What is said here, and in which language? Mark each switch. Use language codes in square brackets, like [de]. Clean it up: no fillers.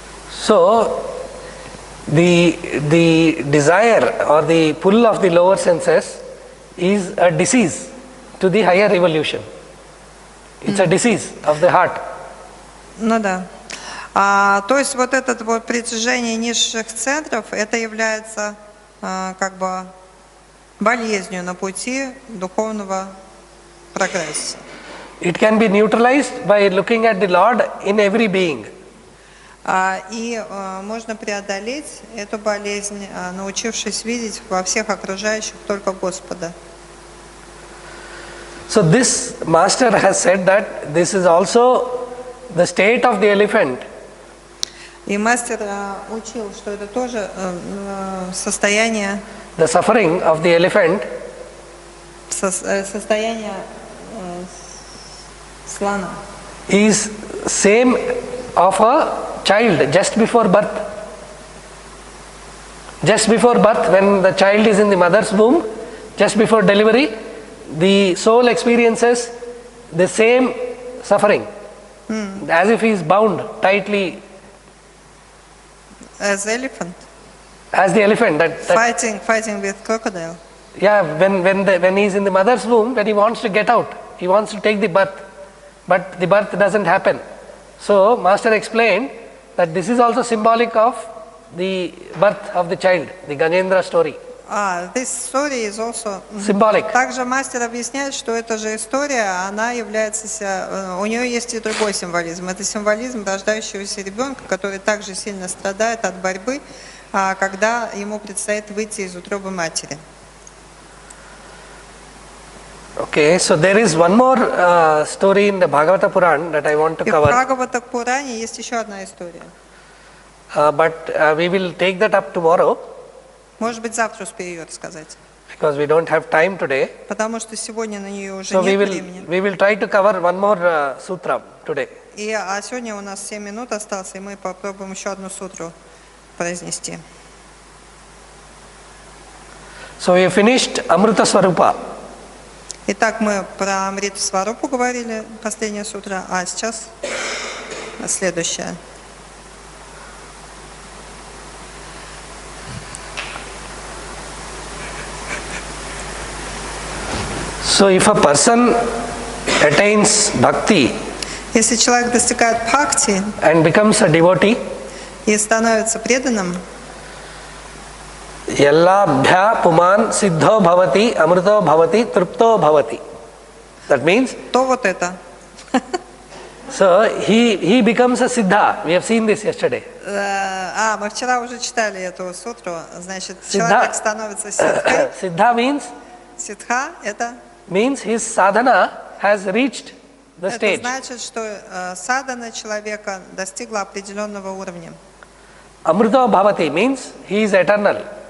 [en] So the desire or the pull of the lower senses is a disease to the higher evolution. It's a disease of the heart. [ru] Ну да. То есть вот это вот притяжение низших центров, это является как бы болезнью на пути духовного прогресса. [en] It can be neutralized by looking at the Lord in every being. [ru] И можно преодолеть эту болезнь, научившись видеть во всех окружающих только Господа. [en] So this master has said that this is also the state of the elephant. [ru] И мастер учил, что это тоже состояние, [en] The suffering of the elephant [ru] состояние слона. [en] is same of a child just before birth. Just before birth, when the child is in the mother's womb, just before delivery, the soul experiences the same suffering, as if he is bound tightly. As elephant. As the elephant, Fighting with crocodile. Yeah, when he is in the mother's womb, when he wants to get out, he wants to take the birth, but the birth doesn't happen. So Master explained that this is also symbolic of the birth of the child, the Ganendra story. This story is also Symbolic. [ru] Также мастер объясняет, что эта же история, она является, у нее есть и другой символизм. Это символизм рождающегося ребенка, который также сильно страдает от борьбы, когда ему предстоит выйти из утробы матери. [en] Okay, so there is one more story in the Bhagavata Puran that I want to [ru] И в [en] cover, [ru] Бхагавата Пуране есть еще одна история. [en] but we will take that up tomorrow [ru] Может быть, завтра успею ее рассказать, [en] because we don't have time today. [ru] потому что сегодня на нее уже [en] So [ru] нет времени. [en] we will try to cover one more sutra today. [ru] А сегодня у нас 7 минут осталось, и мы попробуем еще одну сутру произнести. [en] So we finished Amrita Swarupa. [ru] Итак, мы про Амриту Сварупу говорили, последняя сутра, а сейчас следующая. [en] So if a person attains bhakti [ru] Если человек достигает бхакти [en] and becomes a devotee, [ru] и становится преданным, [sa] yallabhya puman siddho bhavati amrito bhavati trupto bhavati. [en] That means, [ru] то вот это. [en] so he becomes a siddha. We have seen this yesterday. [ru] Мы вчера уже читали эту сутру. Значит, Сиддха. человек становится сиддхой. [en] Siddha means [ru] Сиддха это [en] his sadhana has reached the [ru] это [en] stage. [ru] значит, что садхана человека достигла определенного уровня. [sa] Amrito bhavati [en] means he is eternal.